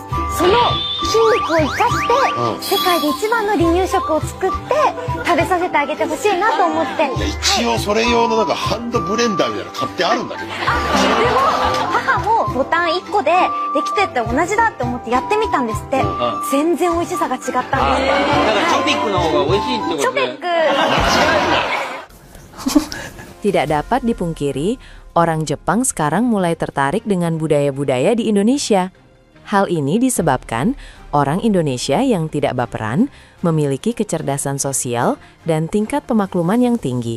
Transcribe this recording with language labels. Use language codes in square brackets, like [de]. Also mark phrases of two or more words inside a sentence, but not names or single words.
[ja] その筋肉を生かして世界で一番の離乳食を作って食べさせてあげてほしいなと思って。一応それ用のなんかハンドブレンダーみたいなの買ってあるんだけど。でも母もボタン1個でできてって同じだって思ってやってみたんですって。全然美味しさが違ったんです。だからチョベックの方が美味しいってことで。チョベック。 [id] Tidak dapat dipungkiri, orang Jepang sekarang mulai tertarik dengan budaya-budaya di Indonesia. Hal ini disebabkan orang Indonesia yang tidak baperan memiliki kecerdasan sosial dan tingkat pemakluman yang tinggi.